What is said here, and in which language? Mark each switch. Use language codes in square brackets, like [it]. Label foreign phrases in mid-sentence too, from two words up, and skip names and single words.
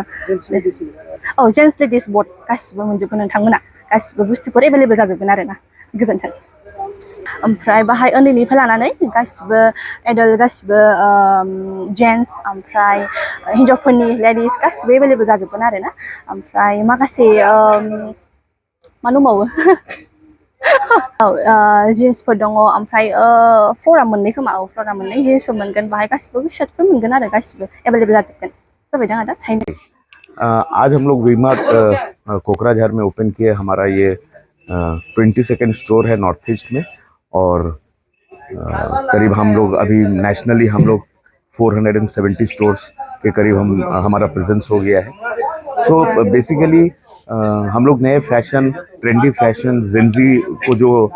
[brx] औ [en] gents ladies both [brx] गासिबो मोनजोबगोन नोंथांमोना गासिबो बुस्थुफोर एभेलेबल जाजोबगोन आरोना गोजोन्थों ओमफ्राय बाहाय उन्दैनिफ्राय लानानै गासिबो एडल्ट गासिबो जेन्टस ओमफ्राय हिन्जावफोरनि लेडिस गासिबो एभेलेबल जाजोबगोन आरोना ओमफ्राय माखासे मा दंबावो औ जिन्सफोर दङ ओमफ्राय फ्लरा मोननै खोमा औ फ्लरा मोननै जिन्सफोर मोनगोन बाहाय गासिबो शार्टफोर मोनगोन आरो गासिबो एभेलेबल जाजोबगोन जाबाय दां आदा [hi] आज हम लोग वी मार्ट कोकराझार में ओपन किए हमारा ये 22nd स्टोर है [en] north east [hi] में और करीब हम लोग अभी नेशनली हम लोग 470 स्टोर्स के करीब हमारा प्रेजेंस हो गया है [en] so basically [hi] हम लोग नए फैशन [en] trendy fashion [hi] जेंजी को जो